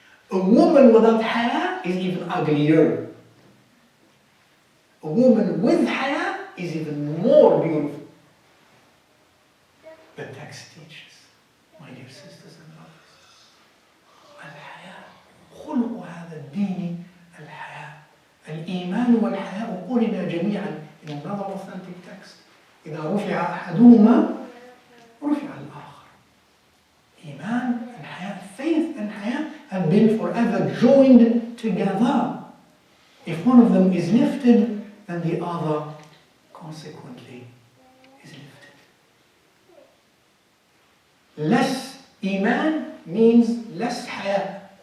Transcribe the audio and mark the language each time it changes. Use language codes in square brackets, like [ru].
[en] A woman without haya is even uglier. A woman with haya is even more beautiful. The text teaches, my dear sisters and brothers, [ar] الحياء خلق هذا الدين الحياء. الإيمان والحياء قرنا جميعا. [en] In another authentic text, [ar] إذا رفع أحدهما رفع الآخر. [en] Iman and Haya, faith and Haya have been forever joined together. If one of them is lifted, then the other consequently is lifted. Less Iman means less Haya.